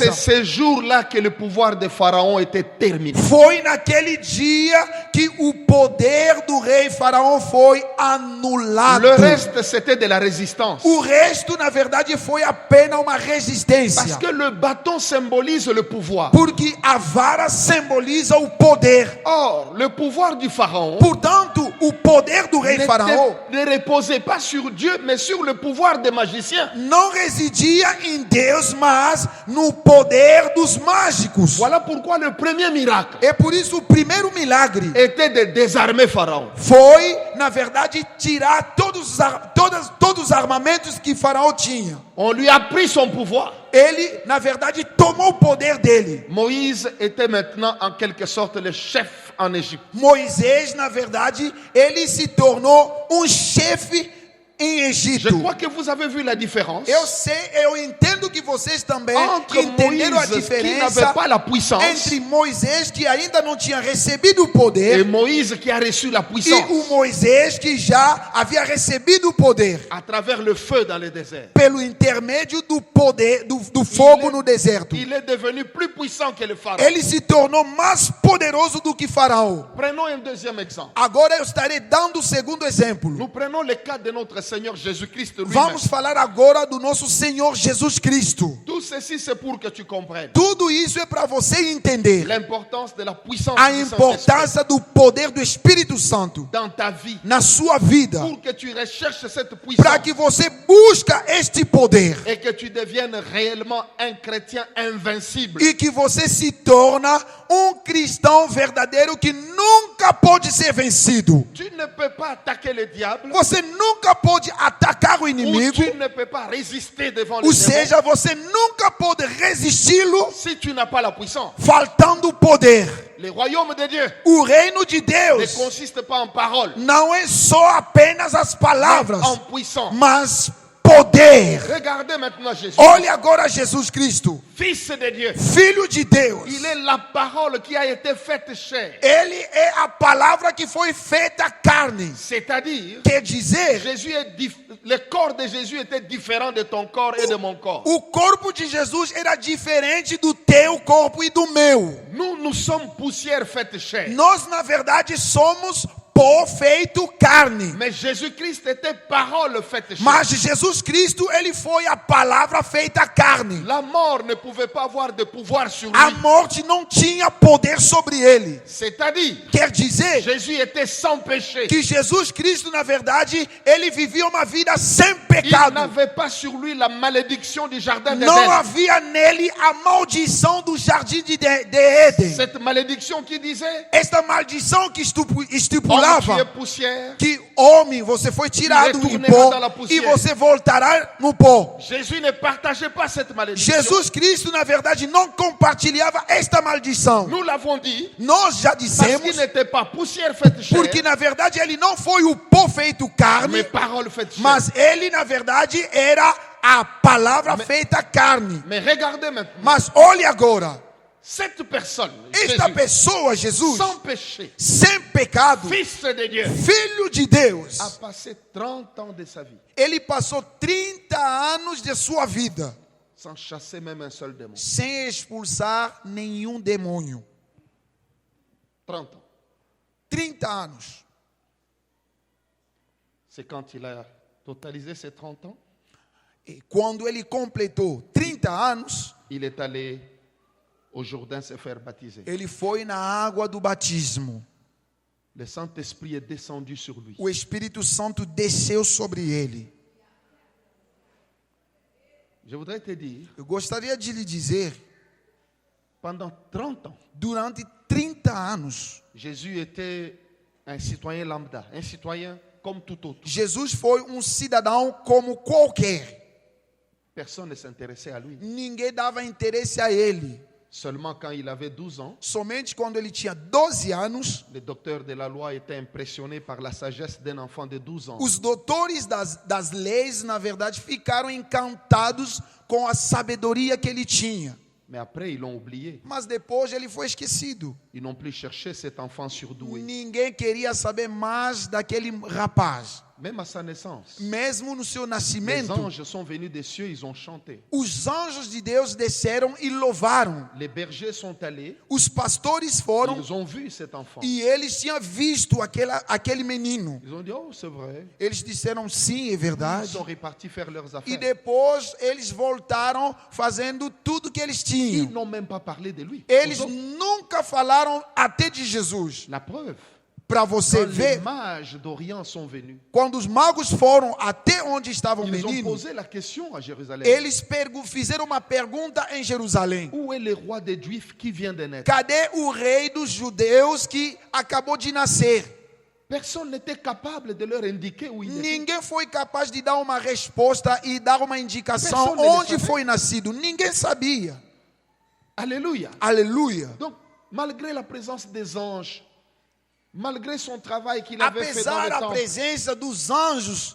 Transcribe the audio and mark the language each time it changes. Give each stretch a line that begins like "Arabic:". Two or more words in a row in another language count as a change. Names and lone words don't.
Portuguese: coisa.
French: ce jour-là que le pouvoir de Pharaon était terminé.
Portuguese: Foi naquele dia que o poder do rei Faraó foi anulado.
French: Le reste, c'était de la résistance.
Portuguese: O resto, na verdade, foi apenas uma resistência.
French: Parce que le bâton symbolise le pouvoir.
Portuguese: Porque a vara simboliza o poder.
French: Or, le pouvoir du Pharaon
Portuguese: Portanto, o poder do rei Faraó
French: ne reposait pas sur Dieu, mais sur le pouvoir des magiciens.
Portuguese: não residia em Deus, mas no poder dos mágicos.
French: Voilà pourquoi le premier miracle
Portuguese: É por isso o primeiro milagre
French: était de désarmer Pharaon.
Portuguese: foi, na verdade, tirar todos os armamentos que Faraó tinha.
French: On lui a pris son pouvoir.
Portuguese: Ele, na verdade, tomou o poder dele.
French: Moïse était maintenant en quelque sorte le chef en Égypte.
Portuguese: Moisés, na verdade, ele se tornou chefe em Egito.
French: Je crois que vous avez vu la différence
Portuguese: Eu entendo que vocês também
French: entre
Portuguese: entenderam a
French: Moïse qui n'avait
Portuguese: diferença
French: pas la puissance
Portuguese: entre Moisés, que ainda não tinha recebido o
French: et
Portuguese: poder,
French: Moïse qui a reçu la
Portuguese: e
French: puissance
Portuguese: o Moisés, que já havia recebido o poder
French: à travers le feu dans le désert.
Portuguese: pelo intermédio do poder do fogo no deserto.
French: Il est devenu plus puissant que le Pharaon.
Portuguese: Ele se tornou mais poderoso do que Faraó.
French: Prenons un deuxième exemple.
Portuguese: Agora eu estarei dando o segundo exemplo.
French: Nous prenons le cas de notre Seigneur Jésus-Christ lui-même.
Portuguese: Vamos falar agora do nosso Senhor Jesus Cristo.
French: Tout ceci, c'est pour que tu comprennes
Portuguese: Tudo isso é para você entender
French: l'importance de la puissance
Portuguese: a
French: du Saint-Esprit
Portuguese: importância do poder do Espírito Santo
French: dans ta vie.
Portuguese: na sua vida,
French: Pour que tu recherches cette
Portuguese: para
French: puissance
Portuguese: que você busca este poder
French: et que tu deviennes réellement un chrétien invincible.
Portuguese: e que você se torna cristão verdadeiro que nunca pode ser vencido.
French: Tu ne peux pas attaquer le diable.
Portuguese: Você nunca pode atacar o
French: Ou
Portuguese: inimigo,
French: tu ne peux pas résister devant le
Portuguese: ou
French: démon
Portuguese: seja, você nunca pode resisti-lo
French: si tu n'as pas la puissance.
Portuguese: faltando poder.
French: Le royaume de Dieu
Portuguese: O reino de
French: ne
Portuguese: Deus
French: consiste pas en paroles,
Portuguese: não é só apenas as palavras,
French: en puissance.
Portuguese: mas poder.
French: Regardez maintenant Jésus,
Portuguese: Olhe agora Jesus Cristo,
French: Fils de Dieu.
Portuguese: Filho de Deus.
French: Il est la parole qui a été faite chair.
Portuguese: Ele é a palavra que foi feita carne.
French: C'est-à-dire,
Portuguese: Quer dizer,
French: le corps de Jésus était différent de ton corps et de mon corps.
Portuguese: o corpo de Jesus era diferente do teu corpo e do meu.
French: Nous sommes poussière faite chair.
Portuguese: Nós, na verdade, somos pó feito carne.
French: Mais Jésus-Christ était parole faite chair.
Portuguese: Mas Jesus Cristo, ele foi a palavra feita carne.
French: La mort ne pouvait pas avoir de pouvoir sur
Portuguese: A
French: lui.
Portuguese: morte não tinha poder sobre ele.
French: C'est-à-dire,
Portuguese: Quer dizer
French: Jésus était sans péché.
Portuguese: que Jesus Cristo, na verdade, ele vivia uma vida sem
French: Il
Portuguese: pecado.
French: n'avait pas sur lui la malédiction du jardin
Portuguese: Não
French: d'Éden.
Portuguese: havia nele a maldição do jardim de Éden.
French: Cette malédiction qui disait,
Portuguese: Esta maldição que
French: homme, tu es
Portuguese: estipulava
French: poussière.
Portuguese: que homem, você foi tirado em pó e você voltará no pó.
French: Jésus ne partageait pas cette malédiction.
Portuguese: Jesus Cristo, na verdade, não compartilhava esta maldição.
French: Nous l'avons dit,
Portuguese: Nós já
French: parce
Portuguese: dissemos,
French: qu'il n'était pas poussière faite chair,
Portuguese: porque na verdade ele não foi o pó feito carne,
French: mais parole faite chair.
Portuguese: mas ele na verdade era a palavra feita carne.
French: Mais regardez maintenant,
Portuguese: Mas olhe agora,
French: cette personne,
Portuguese: esta
French: Jésus,
Portuguese: pessoa, Jesus,
French: sans péché,
Portuguese: sem pecado,
French: Fils de Dieu,
Portuguese: Filho de Deus,
French: a passé 30 ans de sa vie
Portuguese: ele passou 30 anos de sua vida
French: sans chasser même un seul démon.
Portuguese: sem expulsar nenhum demônio.
French: 30 ans.
Portuguese: 30 anos.
French: C'est quand il a totalisé ces 30 ans,
Portuguese: E quando ele completou 30 anos,
French: il est allé au Jourdain se faire baptiser.
Portuguese: ele foi na água do batismo.
French: Le Saint-Esprit est descendu sur lui.
Portuguese: O Espírito Santo desceu sobre ele.
French: Je voudrais te dire,
Portuguese: Eu gostaria de lhe dizer,
French: pendant 30 ans,
Portuguese: durante 30 anos,
French: Jésus était un citoyen lambda, un citoyen comme tout autre.
Portuguese: Jesus foi cidadão como qualquer.
French: Personne ne s'intéressait à lui.
Portuguese: Ninguém dava interesse a ele.
French: Seulement quand il avait 12 ans,
Portuguese: Somente quando ele tinha 12 anos,
French: les docteurs de la loi étaient impressionnés par la sagesse d'un enfant de 12 ans.
Portuguese: os doutores das leis, na verdade, ficaram encantados com a sabedoria que ele tinha.
French: Mais après, ils l'ont oublié.
Portuguese: Mas depois ele foi esquecido.
French: Ils n'ont plus cherché cet enfant surdoué.
Portuguese: Ninguém queria saber mais daquele rapaz.
French: Même à sa naissance,
Portuguese: Mesmo no seu
French: les
Portuguese: nascimento,
French: anges sont venus des cieux, ils ont chanté.
Portuguese: os anjos de Deus desceram e louvaram.
French: Les bergers sont allés,
Portuguese: Os pastores foram
French: ils ont vu cet enfant.
Portuguese: e eles tinham visto aquele menino.
French: Ils ont dit, oh, c'est vrai.
Portuguese: Eles disseram sim, é
French: Ils
Portuguese: verdade.
French: sont repartis faire leurs
Portuguese: E
French: affaires.
Portuguese: depois eles voltaram fazendo tudo que eles
French: Ils
Portuguese: tinham.
French: n'ont même pas parlé de lui.
Portuguese: Eles
French: Aux autres.
Portuguese: nunca falaram até de Jesus.
French: La preuve,
Portuguese: Para você
French: quand les
Portuguese: ver,
French: mages d'Orient sont venus,
Portuguese: quando os magos foram até onde estava o
French: ils ont
Portuguese: menino,
French: posé la question à Jérusalem.
Portuguese: eles fizeram uma pergunta em Jerusalém.
French: Où est le roi des Juifs qui vient de naître?
Portuguese: Cadê o rei dos judeus que acabou de nascer?
French: Personne n'était capable de leur indiquer où il était.
Portuguese: Ninguém foi capaz de dar uma resposta e dar uma indicação Pessoa onde dele foi nascido. Ninguém sabia.
French: Alléluia.
Portuguese: Aleluia.
French: Donc, malgré la présence des anges, malgré son travail qu'il avait fait dans
Portuguese: Apesar
French: le
Portuguese: da
French: temple,
Portuguese: presença dos anjos,